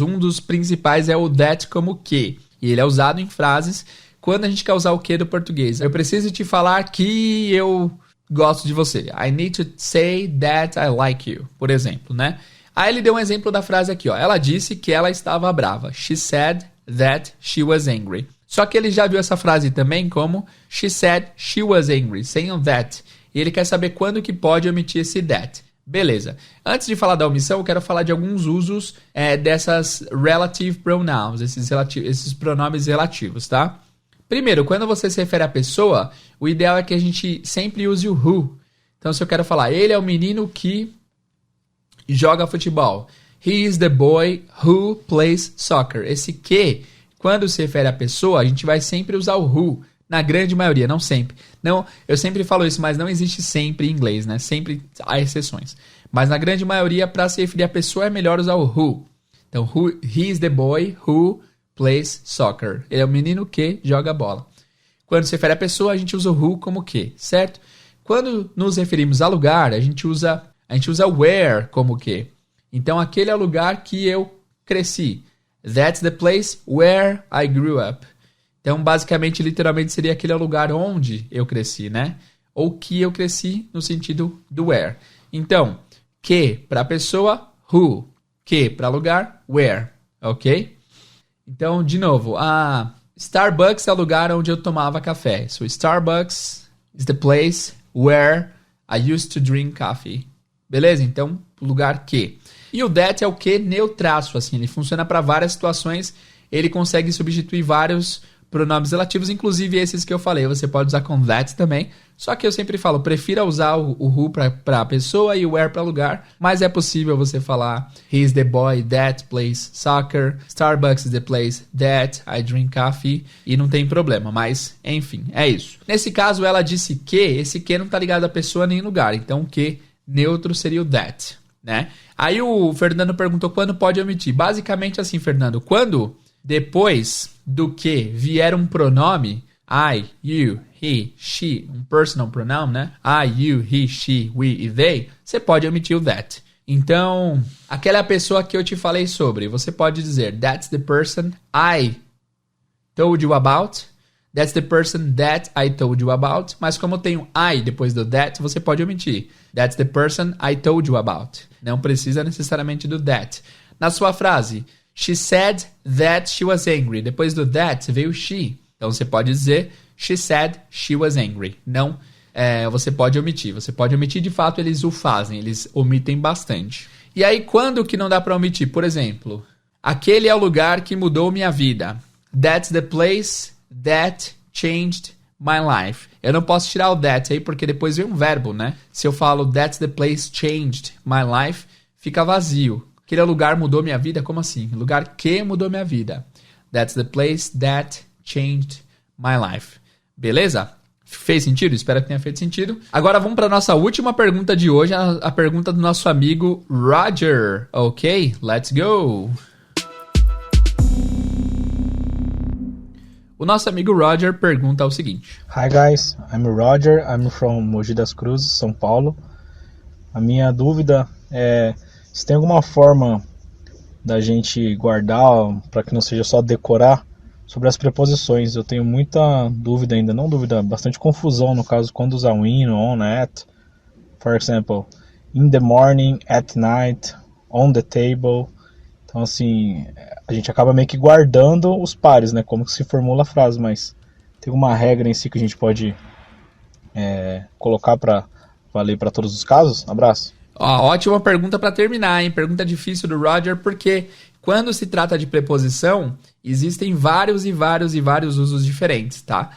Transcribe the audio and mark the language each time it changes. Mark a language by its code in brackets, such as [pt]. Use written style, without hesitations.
[pt] Um dos principais é o that como que. E ele é usado em frases quando a gente quer usar o que do português. Eu preciso te falar que eu gosto de você. [en] I need to say that I like you, [pt] por exemplo, né? Aí ele deu um exemplo da frase aqui, ó. Ela disse que ela estava brava. [en] She said that she was angry. [pt] Só que ele já viu essa frase também como [en] she said she was angry, [pt] sem o that. E ele quer saber quando que pode omitir esse that. Beleza. Antes de falar da omissão, eu quero falar de alguns usos dessas relative pronouns, esses pronomes relativos, tá? Primeiro, quando você se refere à pessoa, o ideal é que a gente sempre use o who. Então, se eu quero falar, ele é o menino que joga futebol. [en] He is the boy who plays soccer. [pt] Esse que, quando se refere à pessoa, a gente vai sempre usar o who. Na grande maioria, não sempre. Não, eu sempre falo isso, mas não existe sempre em inglês, né? Sempre há exceções. Mas na grande maioria, para se referir à pessoa, é melhor usar o who. Então, [en] he is the boy who plays soccer. [pt] Ele é o menino que joga bola. Quando se refere à pessoa, a gente usa o who como que, certo? Quando nos referimos a lugar, a gente usa where como que. Então, aquele é o lugar que eu cresci. [en] That's the place where I grew up. [pt] Então, basicamente, literalmente, seria aquele lugar onde eu cresci, né? Ou que eu cresci no sentido do where. Então, que para pessoa, who. Que para lugar, where. Ok? Então, de novo, Starbucks é o lugar onde eu tomava café. [en] So, Starbucks is the place where I used to drink coffee. [pt] Beleza? Então, lugar que. E o that é o que neutraço, assim. Ele funciona para várias situações. Ele consegue substituir vários pronomes relativos, inclusive esses que eu falei. Você pode usar com that também. Só que eu sempre falo, prefira usar o who para pessoa e o where para lugar. Mas é possível você falar [en] he is the boy that plays soccer. Starbucks is the place that I drink coffee. [pt] E não tem problema, mas enfim, é isso. Nesse caso, ela disse que, esse que não tá ligado a pessoa nem lugar. Então, o que neutro seria o that, né? Aí o Fernando perguntou quando pode omitir. Basicamente assim, Fernando, quando depois do que vier um pronome, I, you, he, she, um personal pronoun, né? I, you, he, she, we e they, você pode omitir o that. Então, aquela é a pessoa que eu te falei sobre. Você pode dizer, [en] that's the person I told you about. That's the person that I told you about. [pt] Mas como tem um I depois do that, você pode omitir. [en] That's the person I told you about. [pt] Não precisa necessariamente do that. Na sua frase, [en] she said that she was angry. [pt] Depois do that, veio she. Então você pode dizer, [en] she said she was angry. [pt] Não, você pode omitir. Você pode omitir, de fato, eles o fazem. Eles omitem bastante. E aí, quando que não dá para omitir? Por exemplo, aquele é o lugar que mudou minha vida. [en] That's the place that changed my life. [pt] Eu não posso tirar o that aí, porque depois vem um verbo, né? Se eu falo [en] that's the place changed my life, [pt] fica vazio. Aquele lugar mudou minha vida? Como assim? Lugar que mudou minha vida. [en] That's the place that changed my life. [pt] Beleza? Fez sentido? Espero que tenha feito sentido. Agora vamos para a nossa última pergunta de hoje, a pergunta do nosso amigo Roger. [en] Ok? Let's go! [pt] O nosso amigo Roger pergunta o seguinte. [en] Hi guys, I'm Roger, I'm from Mogi das Cruzes, São Paulo. [pt] A minha dúvida é se tem alguma forma da gente guardar, para que não seja só decorar, sobre as preposições. Eu tenho muita dúvida ainda, não dúvida, bastante confusão no caso quando usar in, on, at. [en] For example, in the morning, at night, on the table. [pt] Então assim, a gente acaba meio que guardando os pares, né? Como que se formula a frase, mas tem uma regra em si que a gente pode colocar para valer para todos os casos? Abraço. Ótima pergunta para terminar, hein? Pergunta difícil do Roger, porque quando se trata de preposição, existem vários usos diferentes, tá?